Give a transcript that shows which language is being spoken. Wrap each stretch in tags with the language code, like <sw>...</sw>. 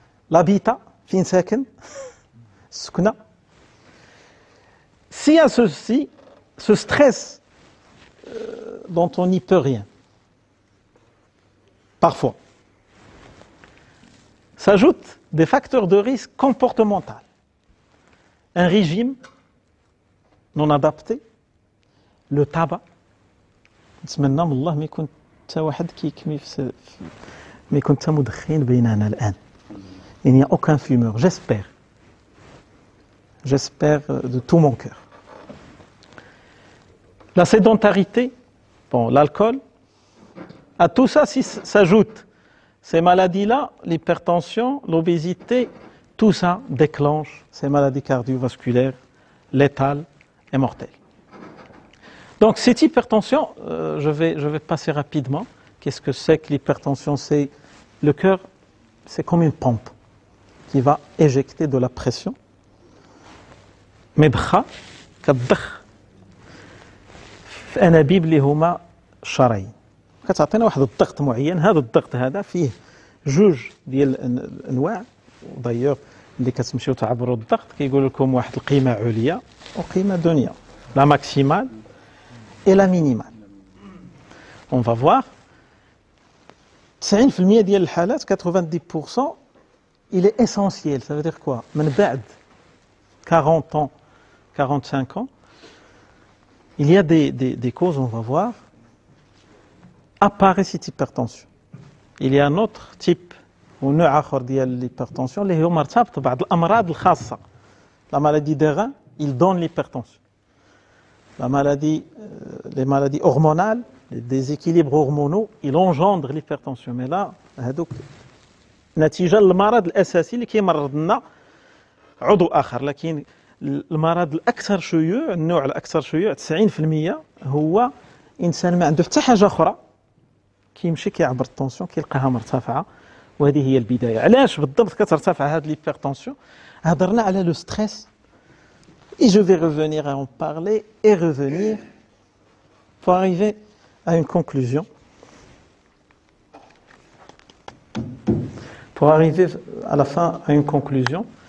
<fr>l'habitat,</fr> <ar>fin saken, sukna.</ar> <fr>S'il y a ce stress dont on n'y peut rien, parfois, s'ajoutent des facteurs de risque comportemental. Un régime non adapté, le tabac.</fr> <ar>نتمنى من الله ما يكون حتى واحد كيكمي ما يكون حتى مدخن بيننا الآن.</ar> <fr>Il n'y a aucun fumeur, j'espère de tout mon cœur. La sédentarité, l'alcool, à tout ça s'ajoutent ces maladies-là, l'hypertension, l'obésité, tout ça déclenche ces maladies cardiovasculaires létales et mortelles. Donc cette hypertension, je vais passer rapidement. Qu'est-ce que c'est que l'hypertension? C'est le cœur, c'est comme une pompe qui va éjecter de la pression.</fr> <ar>مضخة كتضخ في أنابيب اللي هما الشرايين. كتعطينا واحد الضغط معين. هذا الضغط هذا فيه جوج ديال الأنواع. ودايوغ اللي كتمشيو تعبروا الضغط كيقول لكم واحد القيمة عليا وقيمة دنيا.</ar> <fr>لا ماكسيمال et la minimale. On va voir 90%</fr> <ar>ديال الحالات</ar> <fr>90% il est essentiel. Ça veut dire quoi?</fr> <ar>من بعد</ar> <fr>40 ans, 45 ans, il y a des causes, on va voir, apparaît cette hypertension. Il y a un autre type ou</fr> <ar>نوع آخر ديال l'hypertension اللي هو مرتبط ببعض الأمراض الخاصة.</ar> <fr>La maladie des reins, il donne l'hypertension. La maladie, les maladies hormonales, les déséquilibres hormonaux, ils engendrent l'hypertension. Mais là,</fr> <ar>هذوك نتيجة المرض الأساسي اللي كيمرض لنا عضو آخر. لكن المرض الأكثر شيوع، النوع الأكثر شيوع 90% هو إنسان ما عنده حتى حاجة أخرى كيمشي كيعبر التونسيون كيلقاها مرتفعة، وهذه هي البداية. علاش بالضبط كترتفع هذه الهيبرتونسيون؟ هضرنا على لو ستريس.</ar> <fr>Et je vais revenir à en parler et revenir pour arriver à une conclusion. Pour arriver à la fin à une conclusion.</fr>